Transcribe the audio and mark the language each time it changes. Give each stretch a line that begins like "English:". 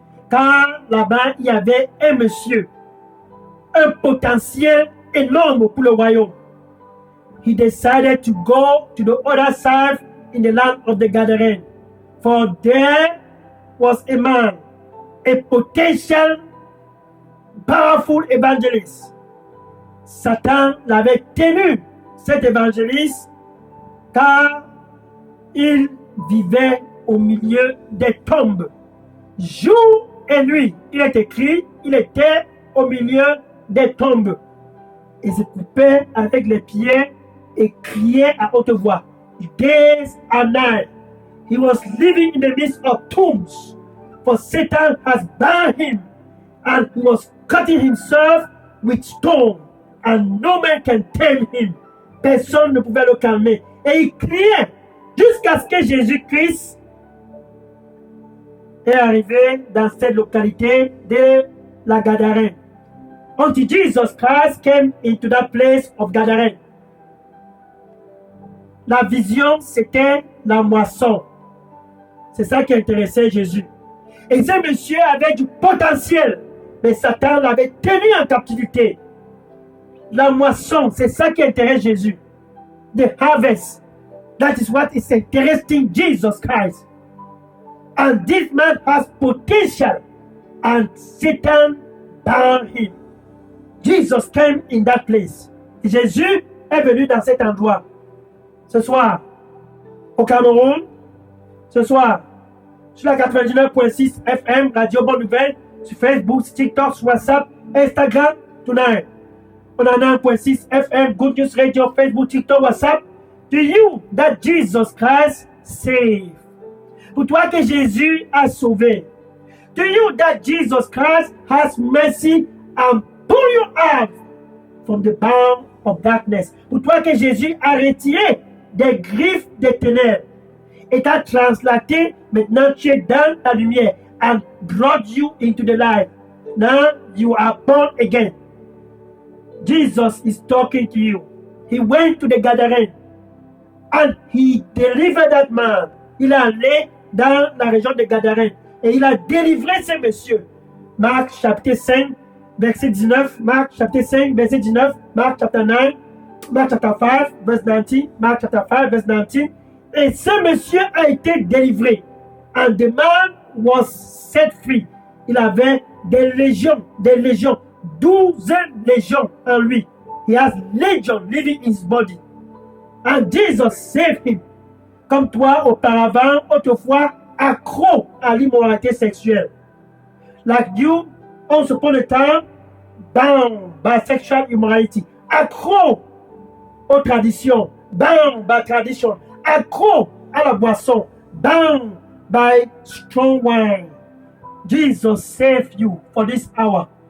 French: Car là-bas, il y avait un monsieur, un potentiel énorme pour le royaume.
English: He decided to go to the other side in the land of the Gadarenes. For there was a man, a potential, powerful evangelist.
French: Satan l'avait tenu, cet évangéliste, car il vivait au milieu des tombes. Jour et nuit, il est écrit, il était au milieu des tombes. Il se coupait avec les pieds et criait à haute voix.
English: Days and night, he was living in the midst of tombs, for Satan has bound him, and he was cutting himself with stone, and no man can tame him.
French: Personne ne pouvait le calmer. Et il criait jusqu'à ce que Jésus-Christ est arrivé dans cette localité de la Gadarène.
English: Until Jesus Christ came into that place of Gadarène.
French: La vision, c'était la moisson. C'est ça qui intéressait Jésus. Et ce monsieur avait du potentiel, mais Satan l'avait tenu en captivité. La moisson, c'est ça qui intéresse Jésus.
English: The harvest. That is what is interesting Jesus Christ. And this man has potential, and Satan bound him. Jesus came in that place.
French: Jésus est venu dans cet endroit. Ce soir, au Cameroun, ce soir, sur la 99.6 FM, Radio Bonne Nouvelle, sur Facebook, sur TikTok, sur WhatsApp, Instagram, tonight.
English: On a 9.6 FM, Good News Radio, Facebook, TikTok, WhatsApp. To you that Jesus Christ saved.
French: Pour toi que Jésus a sauvé.
English: To you that Jesus Christ has mercy and pull you out from the bound of darkness.
French: Pour toi que Jésus a retiré des griffes des ténèbres et t'a translaté, maintenant tu es dans la lumière, and brought you into the light.
English: Now you are born again. Jesus is talking to you. He went to the Gadarene and he delivered that man.
French: Il est allé dans la région de Gadarène et il a délivré ce monsieur. Marc chapitre 5, verset 19. Marc chapitre 5, verset 19. Marc chapitre 9.
English: Mark chapter 5, verse 19. Mark chapter 5, verse 19.
French: Et ce monsieur a été délivré.
English: And the man was set free. Il avait des légions.
French: 12 légions en lui.
English: He has legion living in his body. And Jesus saved him.
French: Comme toi, auparavant, autrefois, accro à l'immoralité sexuelle.
English: Like you, once upon a time, bound by sexual immorality.
French: Accro aux traditions, bound by tradition, accro à la boisson, bound by strong wine.
English: Jesus saved you for this hour.